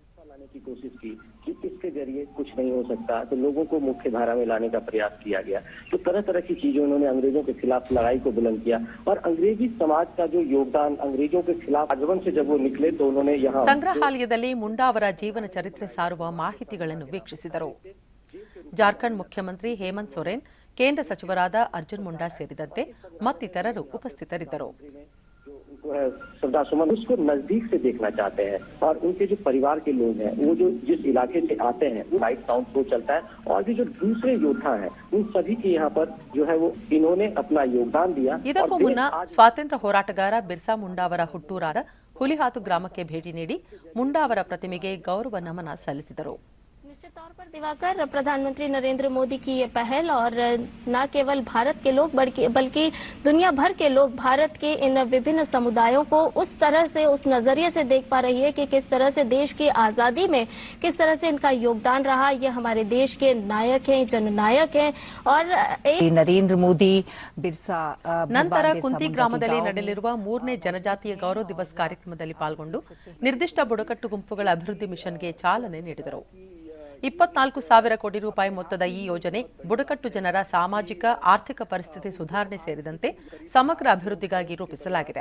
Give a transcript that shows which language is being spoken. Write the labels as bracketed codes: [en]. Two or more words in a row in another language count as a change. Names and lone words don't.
[hi] लाने की कोशिश की कि इसके जरिए कुछ नहीं हो सकता, तो लोगों को मुख्य धारा में लाने का प्रयास किया गया। तो तरह तरह की चीजें उन्होंने अंग्रेजों के खिलाफ लड़ाई को बुलंद किया और अंग्रेजी समाज का जो योगदान अंग्रेजों के खिलाफ आंदोलन से जब वो निकले तो उन्होंने यहाँ [kn] ಸಂಗ್ರಹಾಲಯದಲ್ಲಿ ಮುಂಡಾ ಅವರ ಜೀವನ ಚರಿತ್ರೆ ಸಾರುವ ಮಾಹಿತಿಗಳನ್ನು ವೀಕ್ಷಿಸಿದರು. ಜಾರ್ಖಂಡ್ ಮುಖ್ಯಮಂತ್ರಿ ಹೇಮಂತ್ ಸೊರೇನ್, ಕೇಂದ್ರ ಸಚಿವರಾದ ಅರ್ಜುನ್ ಮುಂಡಾ ಸೇರಿದಂತೆ ಮತ್ತಿತರರು ಉಪಸ್ಥಿತರಿದ್ದರು. [hi] सरदार सुमन उसको नजदीक से देखना चाहते हैं और उनके जो परिवार के लोग हैं वो जो जिस इलाके से आते हैं वो [en] light sound show [hi] चलता है और भी जो दूसरे योद्धा हैं उन सभी के यहाँ पर जो है वो इन्होंने अपना योगदान दिया. [kn] ಇದಕ್ಕೂ ಮುನ್ನ ಸ್ವಾತಂತ್ರ್ಯ ಹೋರಾಟಗಾರ ಬಿರ್ಸಾ ಮುಂಡಾ ಅವರ ಹುಟ್ಟೂರಾದ ಹುಲಿಹಾತು ಗ್ರಾಮಕ್ಕೆ ಭೇಟಿ ನೀಡಿ ಮುಂಡಾ ಅವರ ಪ್ರತಿಮೆಗೆ ಗೌರವ ನಮನ ಸಲ್ಲಿಸಿದರು. [hi] निश्चित तौर पर दिवाकर, प्रधानमंत्री नरेंद्र मोदी की ये पहल और न केवल भारत के लोग बल्कि दुनिया भर के लोग भारत के इन विभिन्न समुदायों को उस तरह से, उस नजरिए से देख पा रही है कि किस तरह से देश की आजादी में किस तरह से इनका योगदान रहा. ये हमारे देश के नायक हैं, जननायक हैं. और नरेंद्र मोदी बिरसा [kn] ನಂತರ ಕುಂತಿ ಗ್ರಾಮದಲ್ಲಿ ನಡೆಯಲಿರುವ 3ನೇ ಜನಜಾತಿಯ ಗೌರವ ದಿವಸ್ ಕಾರ್ಯಕ್ರಮದಲ್ಲಿ ಪಾಲ್ಗೊಂಡು ನಿರ್ದಿಷ್ಟ ಬುಡಕಟ್ಟು ಗುಂಪುಗಳ ಅಭಿವೃದ್ಧಿ ಮಿಷನ್ಗೆ ಚಾಲನೆ ನೀಡಿದರು. 24,000 ಕೋಟಿ ರೂಪಾಯಿ ಮೊತ್ತದ ಈ ಯೋಜನೆ ಬುಡಕಟ್ಟು ಜನರ ಸಾಮಾಜಿಕ ಆರ್ಥಿಕ ಪರಿಸ್ಥಿತಿ ಸುಧಾರಣೆ ಸೇರಿದಂತೆ ಸಮಗ್ರ ಅಭಿವೃದ್ಧಿಗಾಗಿ ರೂಪಿಸಲಾಗಿದೆ.